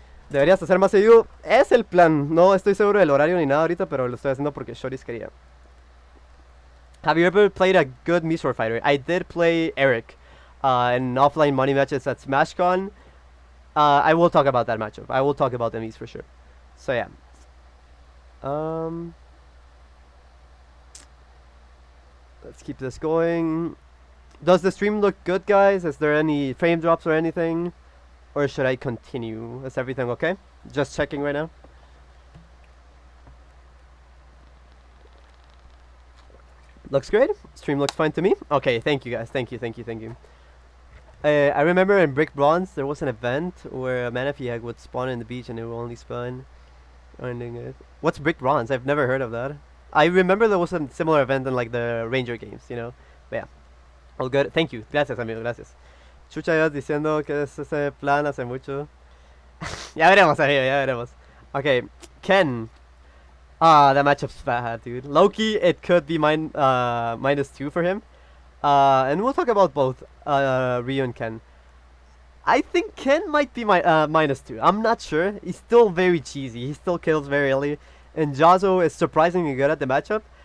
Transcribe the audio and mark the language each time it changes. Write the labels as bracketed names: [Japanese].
[Spanish] Deberías hacer más seguido. Es el plan. No estoy seguro del horario ni nada ahorita, pero lo estoy haciendo porque Shoris quería. [English] Have you ever played a good Mii swordfighter? I did play Eric in offline money matches at SmashCon. I will talk about that matchup. I will talk about the Miis for sure. So yeah. Let's keep this going. Does the stream look good, guys? Is there any frame drops or anything? Or should I continue? Is everything okay? Just checking right now. Looks great. Stream looks fine to me. Okay, thank you guys. Thank you, thank you, thank you. I remember in Brick Bronze there was an event where a Manaphy egg would spawn in the beach and it would only spawn. What's Brick Bronze? I've never heard of that. I remember there was a similar event in like the Ranger games, you know. But yeah, all good. Thank you. [Spanish] Gracias, amigo. Gracias. Chucha ya diciendo que es ese plan hace mucho. Ya veremos, amigo. Ya veremos. Okay, Ken. [English] Ah, that matchup's bad, dude. Loki, it could be -2 for him. And we'll talk about both Ryu and Ken. I think Ken might be my -2. I'm not sure. He's still very cheesy. He still kills very early. And Jazo is surprisingly good at the matchup.